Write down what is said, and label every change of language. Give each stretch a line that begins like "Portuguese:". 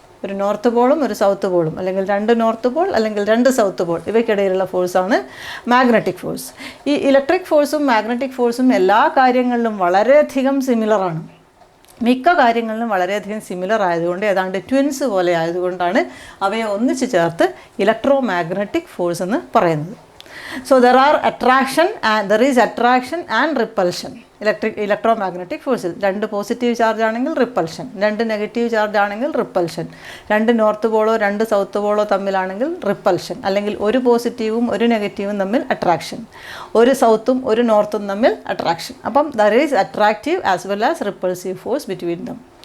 Malayalam: ഒരു നോർത്ത് പോളും ഒരു സൗത്ത് പോളും, അല്ലെങ്കിൽ 2 നോർത്ത് പോൾ അല്ലെങ്കിൽ 2 സൗത്ത് പോൾ, ഇവയ്ക്കിടയിലുള്ള ഫോഴ്സാണ് മാഗ്നറ്റിക് ഫോഴ്സ്. ഈ ഇലക്ട്രിക് ഫോഴ്സും മാഗ്നറ്റിക് ഫോഴ്സും എല്ലാ കാര്യങ്ങളിലും വളരെയധികം സിമിലറാണ്. മിക്ക കാര്യങ്ങളിലും വളരെയധികം സിമിലർ ആയതുകൊണ്ട്, ഏതാണ്ട് ട്വിൻസ് പോലെ ആയതുകൊണ്ടാണ് അവയെ ഒന്നിച്ച് ചേർത്ത് ഇലക്ട്രോ മാഗ്നറ്റിക് ഫോഴ്സ് എന്ന് പറയുന്നത്.
English: So there is attraction and repulsion.
Malayalam: Electromagnetic ഫോഴ്സിൽ 2 positive charge ആണെങ്കിൽ റിപ്പൽഷൻ, 2 നെഗറ്റീവ് ചാർജ് ആണെങ്കിൽ repulsion, 2 north polo 2 south polo തമ്മിലാണെങ്കിൽ repulsion, അല്ലെങ്കിൽ ഒരു പോസിറ്റീവും ഒരു നെഗറ്റീവും തമ്മിൽ അട്രാക്ഷൻ, ഒരു സൗത്തും ഒരു നോർത്തും തമ്മിൽ അട്രാക്ഷൻ. അപ്പം
English: There is attractive as well as repulsive force between them.